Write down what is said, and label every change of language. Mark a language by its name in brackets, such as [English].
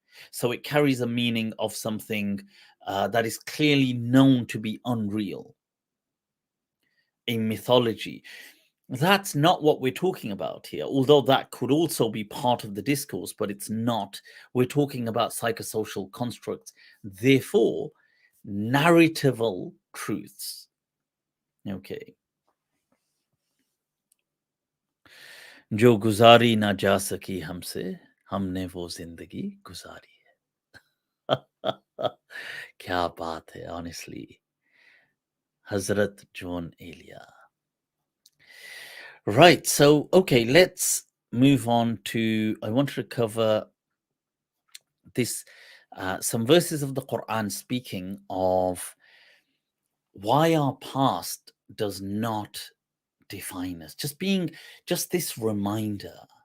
[English] So it carries a meaning of something that is clearly known to be unreal in mythology. That's not what we're talking about here, although that could also be part of the discourse, but it's not. We're talking about psychosocial constructs, therefore, narratival truths. Okay. [Hindi] जो गुजारी ना जा सकी हमसे हमने वो जिंदगी गुजारी है क्या बात है [English] honestly [Hindi] Hazrat John Elia. [English] Right, so okay, let's move on to I want to cover this some verses of the Quran speaking of why our past does not define us, just this reminder.